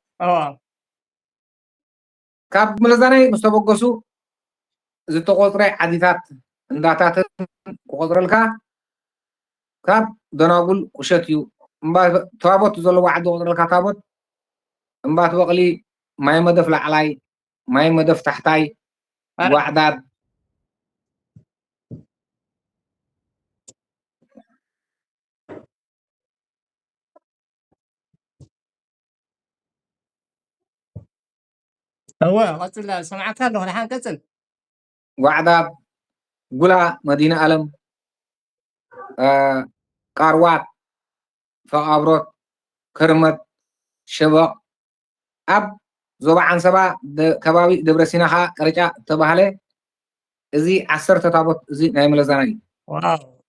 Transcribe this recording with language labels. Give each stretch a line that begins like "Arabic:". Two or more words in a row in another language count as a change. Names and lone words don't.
Tigrinya: ካብ መለዛናይ ምስ ተበገሱ ዝተቆፅረ ዓዲታት እንዳታትን ክቆፅረልካ ካብ ደናጉል ቁሸት እዩ ታቦት ዘለዎ ዓዲ ቆፅረልካ ታቦት እምባት በቕሊ ማይ መደፍ ላዕላይ ማይ መደፍ ታሕታይ ዋዕዳድ
Arabic: قتل سمعتها له الحين قتل
Tigrinya: ዋዕዳድ ጉላ መዲና ዓለም ቃርዋት ፈቃብሮት ክርመት ሸበቕ ኣብ ዞባ ዓንሰባ ከባቢ ደብረ ሲና ከዓ ቀረጫ ተባሃለ እዚ 10 ታቦት እዚ ናይ መለዛናይ እዩ